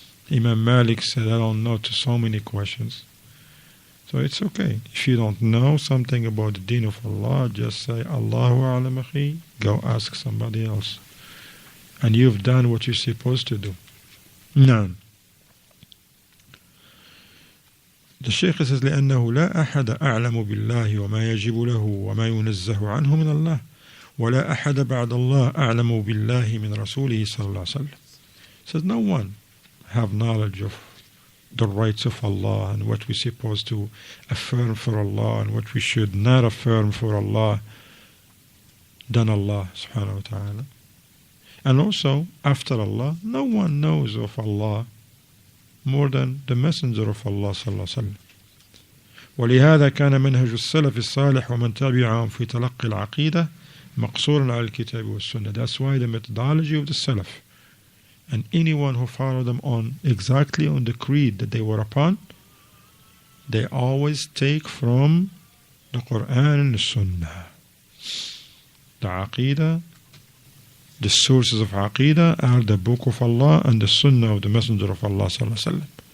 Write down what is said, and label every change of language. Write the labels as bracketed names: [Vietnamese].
[English] Imam Malik said, I don't know to so many questions. So it's okay. If you don't know something about the deen of Allah, just say, Allahu A'lam akhi, go ask somebody else. And you've done what you're supposed to do. None. The Shaykh says, [Arabic] لأنه لا أحد أعلم بالله وما يجب له وما ينزه عنه من الله ولا أحد بعد الله أعلم بالله من رسوله صلى الله عليه وسلم. [English] Says no one have knowledge of the rights of Allah and what we're supposed to affirm for Allah and what we should not affirm for Allah than Allah subhanahu wa ta'ala. And also, after Allah, no one knows of Allah more than the Messenger of Allah [Arabic] صلى الله عليه وسلم. ولهذا كان منهج السلف الصالح ومن تبعهم في تلقي العقيدة مقصورا على الكتاب والسنة. [English] That's why the methodology of the Salaf and anyone who followed them on exactly on the creed that they were upon, they always take from the Quran and the Sunnah. The Aqeedah, the sources of Aqeedah are the Book of Allah and the Sunnah of the Messenger of Allah [Arabic] صلى الله عليه وسلم.